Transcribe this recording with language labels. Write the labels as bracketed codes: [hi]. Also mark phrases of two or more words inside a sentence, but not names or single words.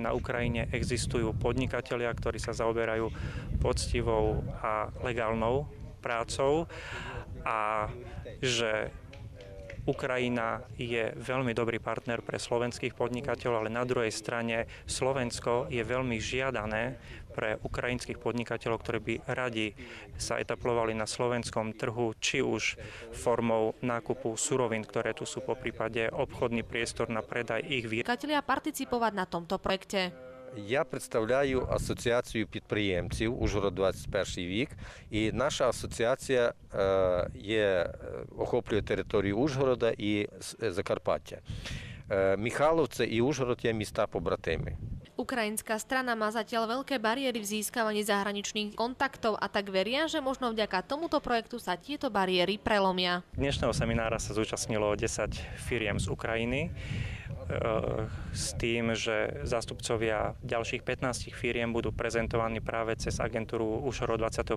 [sk] na Ukrajine existujú podnikatelia, ktorí sa zaoberajú poctivou a legálnou prácou a že Ukrajina je veľmi dobrý partner pre slovenských podnikateľov, ale na druhej strane Slovensko je veľmi žiadané pre ukrajinských podnikateľov, ktorí by radi sa etablovali na slovenskom trhu, či už formou nákupu surovín, ktoré tu sú, poprípade obchodný priestor na predaj ich výrobkov. Podnikatelia participovať na tomto projekte. [uk] Я представляю асоціацію підприємців «Ужгород-21 вік», і наша асоціація охоплює територію Ужгорода і Закарпаття. Михайловце і Ужгород є міста-побратими. [sk] Ukrajinská strana má zatiaľ veľké bariéry v získavaní zahraničných kontaktov a tak veria, že možno vďaka tomuto projektu sa tieto bariéry prelomia. Dnešného seminára sa zúčastnilo 10 firiem z Ukrajiny s tým, že zástupcovia ďalších 15 firiem budú prezentovaní práve cez agentúru Ужгород 21.